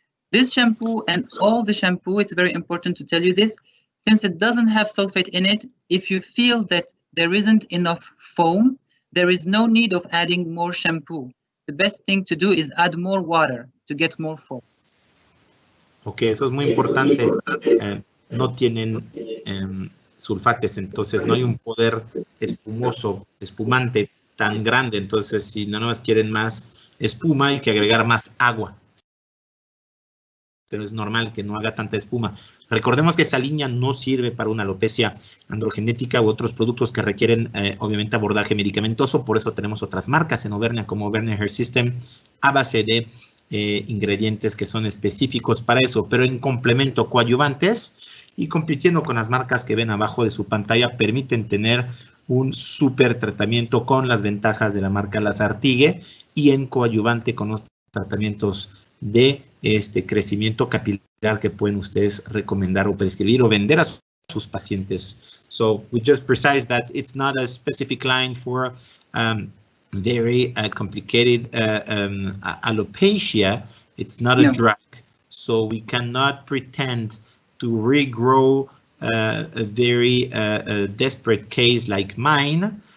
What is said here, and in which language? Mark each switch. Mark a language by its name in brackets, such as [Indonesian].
[English] This shampoo and all the shampoo, it's very important to tell you this, since it doesn't have sulfate in it, if you feel that there isn't enough foam, there is no need of adding more shampoo. The best thing to do is add more water to get more foam. [Spanish] Ok, eso es muy importante. No tienen sulfates, entonces no hay un poder espumoso, espumante tan grande. Entonces, si no más quieren más espuma, hay que agregar más agua. Pero es normal que no haga tanta espuma. Recordemos que esa línea no sirve para una alopecia androgenética u otros productos que requieren, obviamente, abordaje medicamentoso. Por eso tenemos otras marcas en Auvernia, como Auvernia Hair System, a base de ingredientes que son específicos para eso, pero en complemento coadyuvantes y compitiendo con las marcas que ven abajo de su pantalla, permiten tener un super tratamiento con las ventajas de la marca Lazartigue y en coadyuvante con los tratamientos de crecimiento capilar que pueden ustedes recomendar o prescribir o vender a sus pacientes. [English] So we just precise that it's not a specific line for very complicated alopecia. It's not a drug. So we cannot pretend to regrow a very desperate case like mine.